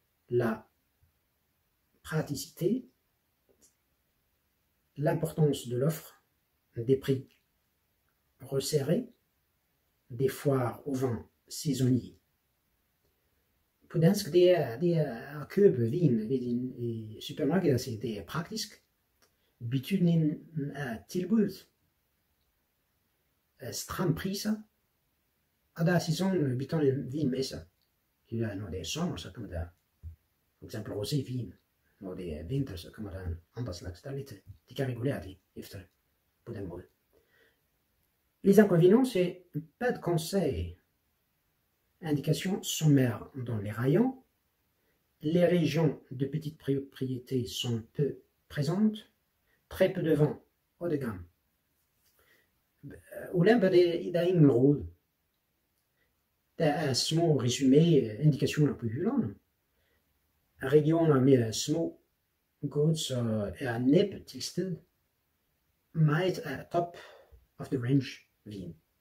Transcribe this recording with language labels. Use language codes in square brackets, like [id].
[fr] La praticité, l'importance de l'offre, des prix resserrés, des foires au vin saisonnier. [da] På dansk, det er at købe vin i supermarkedet, det er praktisk. Betydningen af tilbuddet, stram priser, og der er sæsonbetonet vinmesser. Når det er sommer, så kommer der for eksempel rosévin. Når det er vinter, så kommer der en andre slags. De kan regulere det efter på den måde. [fr] Les inconvénients, c'est pas de conseils. Indications sommaires dans les rayons. Les régions de petite propriété sont peu présentes. Très peu de vin haut de gamme. [da] Ulemper, der er ingen råd. Der er små resumé-indikationer på hylderne. Regioner med små gods er næppe til sted. Meget er [en] top of the range [da] vin.